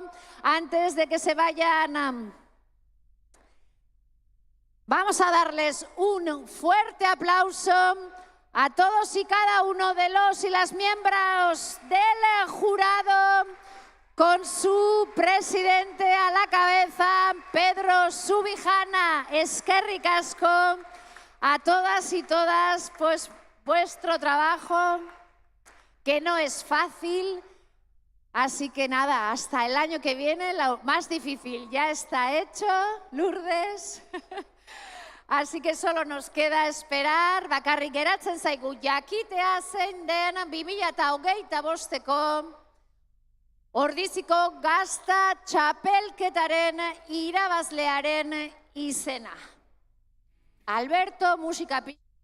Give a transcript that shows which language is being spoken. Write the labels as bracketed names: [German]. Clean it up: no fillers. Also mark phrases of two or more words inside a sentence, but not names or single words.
[Spanish] Antes de que se vayan, vamos a darles un fuerte aplauso a todos y cada uno de los y las miembros del jurado, con su presidente a la cabeza, Pedro Subijana. [Basque] Eskerrik asko [Spanish] a todas y todas, pues vuestro trabajo, que no es fácil. Así que nada, hasta el año que viene, lo más difícil ya está hecho, Lourdes. Así que solo nos queda esperar, [Basque] bakarrik geratzen zaigu jakitea zein den 2025ko Ordiziko gazta txapelketaren irabazlearen izena. Alberto, musika pi...